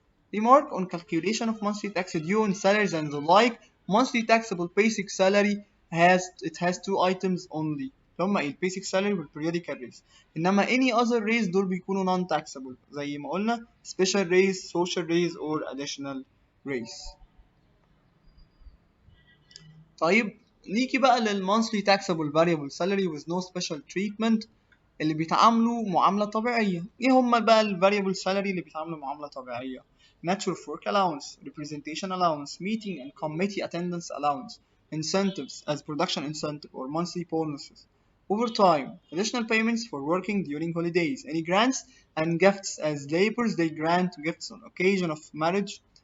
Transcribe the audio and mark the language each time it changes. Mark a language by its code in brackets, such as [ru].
[en] Remark on calculation of monthly tax due on salaries and the like. Monthly taxable basic salary has two items only. [ar] هما ايه البيسك سالري والبريوديكال ريز. [en] انما any other raise [ar] دول بيكونوا [en] non taxable [ar] زي ما قلنا [en] special raise, social raise or additional raise. [ar] طيب نيجي بقى للمونثلي [en] taxable variable salary with no special treatment [ar] اللي بيتعاملوا معاملة طبيعية. ايه هما بقى ال [en] variable salary [ar] اللي بيتعاملوا معاملة طبيعية؟ [en] natural work allowance, representation allowance, meeting and committee attendance allowance, incentives as production incentive or monthly bonuses, overtime, additional payments for working during holidays, any grants and gifts as laborers they grant gifts on occasion of marriage,